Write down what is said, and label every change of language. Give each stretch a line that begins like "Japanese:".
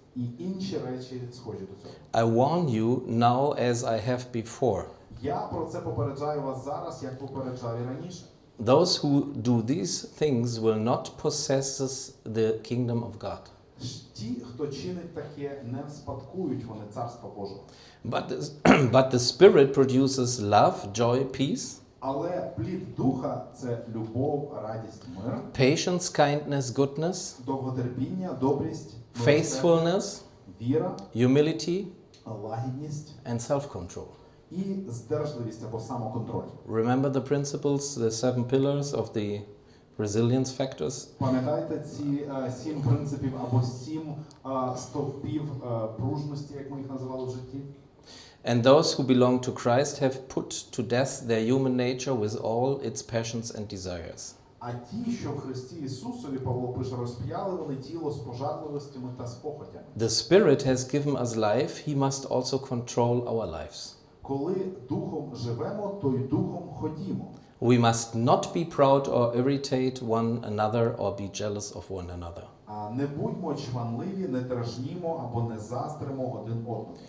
Ukrainian: І інші речі схожі до цього.
English: I warn you now as I have before.
Ukrainian: Я про це попереджаю вас зараз, як попереджав і раніше.
English: Those who do these things will not possess the kingdom of God.
Ukrainian: Ті, хто чинить таке, не вспадкують вони Царства Божого.
English: But the Spirit produces love, joy, peace,
Ukrainian: Але плід Духа – це любов, радість, мир,
English: patience, kindness, goodness,
Ukrainian: довготерпіння, добрість,
English: faithfulness,
Ukrainian: віра,
English: humility,
Ukrainian: лагідність
English: and self-control.
Ukrainian: і здержливість або самоконтроль.
English: Remember the principles, the 7 pillars of the resilience factors?
Ukrainian: Пам'ятайте ці 7 принципів або 7 стовпів пружності, як ми їх називали в житті?
English: And those who belong to Christ have put to death their human nature with all its passions and desires.
Ukrainian: А ті, що в Христі Ісусові, Павло пише, розп'яли вони тіло з пожадливостями та спохотями.
English: The Spirit has given us life, He must also control our lives.
Ukrainian: Коли духом живемо, то й духом ходімо.
English: We must not be proud or irritate one another or be jealous of one another.
Ukrainian: А не будьмо чванливі, не дражнімо або не заздримо один одному.